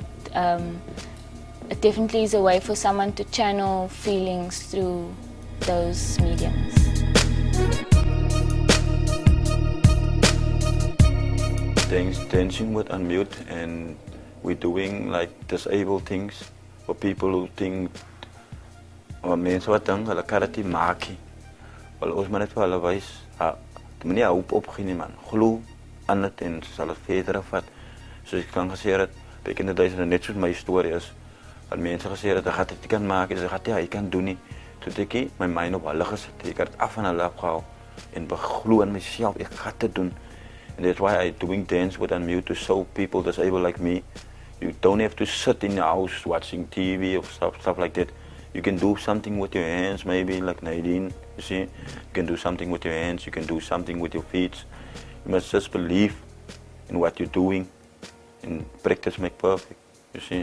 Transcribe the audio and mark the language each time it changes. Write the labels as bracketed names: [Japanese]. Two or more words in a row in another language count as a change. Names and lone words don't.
[English] It definitely is a way for someone to channel feelings through those mediums. Thanks, dancing with Unmute, and we're doing like disabled things for people who think [Afrikaans] mense wat dink hulle kan dit nie maak nie. Wel ons moet net vir hulle wys, die manier hoe opgegee man, glo aan dit en sal dit verder vat. Soos ek kan gesê het, [English] back in the days, [Afrikaans] net soos my storie is, dat mense gesê het, ek gaan dit kan maak, ek kan doen nie. Toe het ek my mind op hulle gesit, ek het af van hulle afgehaal en beglo in myself, ek gaan dit doen. [English] And that's why I'm doing dance with Unmute to show people disabled like me. You don't have to sit in your house watching TV or stuff like that. You can do something with your hands, maybe like Nadine, you see. You can do something with your hands, you can do something with your feet. You must just believe in what you're doing, and practice make perfect, you see.